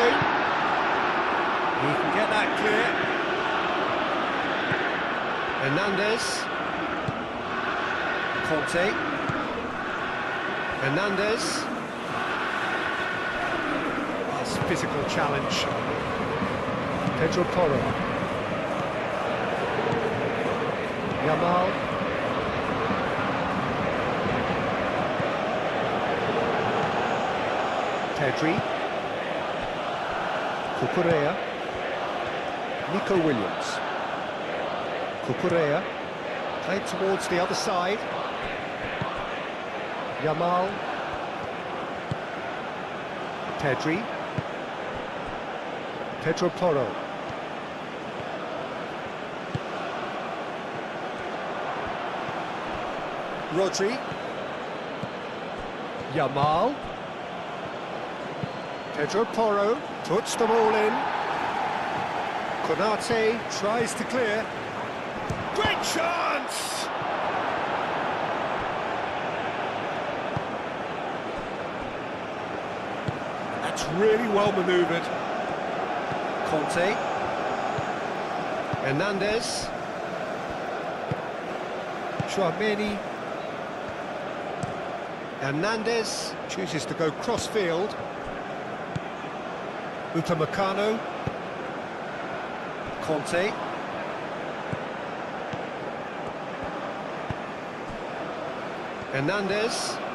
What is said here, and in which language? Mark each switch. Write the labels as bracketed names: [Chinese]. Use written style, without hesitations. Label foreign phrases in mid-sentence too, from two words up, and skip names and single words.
[English] He can get that clear. Hernandez. Conte. Hernandez. That's physical challenge. Pedro Porro. Yamal. Pedri. Cucurella. Nico Williams. Cucurella. Played towards the other side. Yamal. Pedri. Pedro Porro. Rodri. Yamal. Pedro Porro puts them all in. Konate tries to clear. Great chance! That's really well manoeuvred. Conte. Hernandez. Chouameni. Hernandez chooses to go cross-field. Upamecano. Conte. Hernandez.